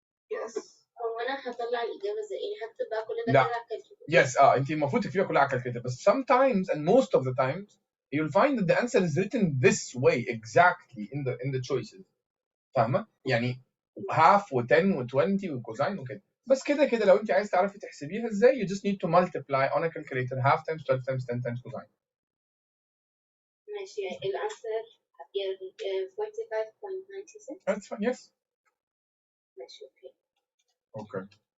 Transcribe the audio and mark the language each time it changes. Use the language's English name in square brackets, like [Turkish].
[Arabic] Yes. هو انا هطلع الاجابه ازاي؟ يعني هكتب بقى كل ده لا. على الكالكوليتر. [English] Yes, [Arabic] انت المفروض تكتبيها كلها على الكالكوليتر بس [English] sometimes and most of the times you'll find that the answer is written this way exactly in the choices. [Arabic] فاهمه؟ يعني half و10 و20 وكوزين وكده. بس كده لو انت عايز تعرفي تحسبيها ازاي [English] you just need to multiply on a calculator half times 12 times 10 times cosine. [Arabic] ماشي الانسر 45.96. [English] That's fine. Yes. [Arabic] ماشي اوكي. [English] Okay.